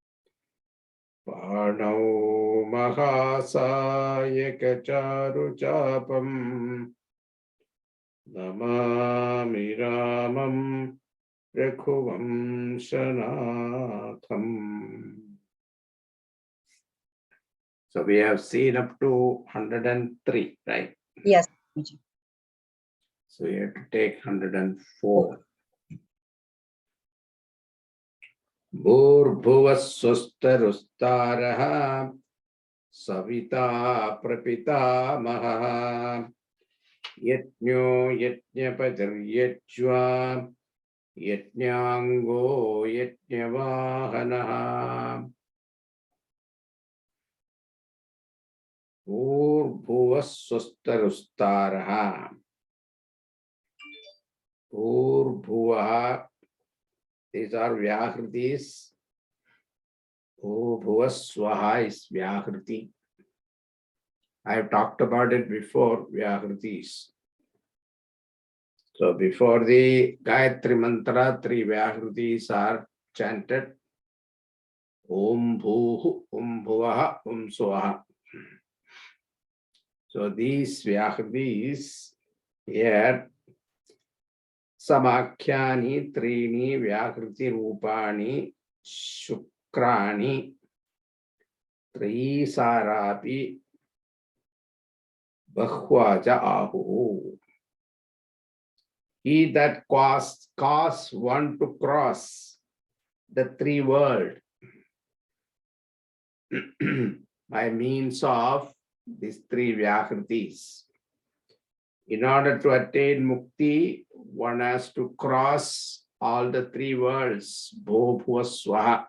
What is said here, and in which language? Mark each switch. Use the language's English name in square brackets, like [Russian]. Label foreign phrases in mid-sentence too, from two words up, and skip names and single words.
[Sanskrit] Panau Mahasayaka Charu Chapam Namami Ramam Rakhuvam Shanatham. [English] So we have seen up to 103, right? Yes. So you have to take 104. [Sanskrit] Bhurbhuvaswastarustaraha Savita Prapita Maha Yajño Yajñapajaryajva Yajñango Yajñavahanaha Bhurbhuvaswastarustaraha Bhurbhuvaha, [English] these are Vyahritis. Bhuvaswaha is Vyahriti. I have talked about it before, Vyahritis. So before the Gayatri Mantra, 3 Vyahritis are chanted. [Sanskrit] Om Bhuhu, Om Bhuvaha, Om Swaha. [English] So these Vyahritis here, [Sanskrit] Samakhyani Trini Vyakriti Rupani Shukrani Trisarapi Bahwaja Ahu. [English] He that cause one to cross the 3 worlds by means of these 3 Vyakritis. In order to attain mukti, one has to cross all the 3 worlds, [Sanskrit] Bho Bhuva Swaha.